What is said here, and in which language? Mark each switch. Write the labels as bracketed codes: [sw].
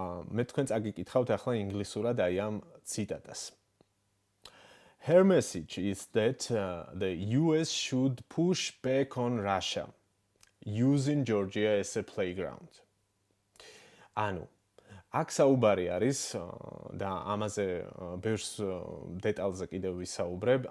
[ka] მე თქვენ წაგიკითხავთ ახლა ინგლისურად აი ამ ციტატას. [en] Her message is that the US should push back on Russia. Using Georgia as a playground. [ka] ანუ აქ საუბარი არის და ამაზე ბევრს დეტალზე კიდევ ვისაუბრებ.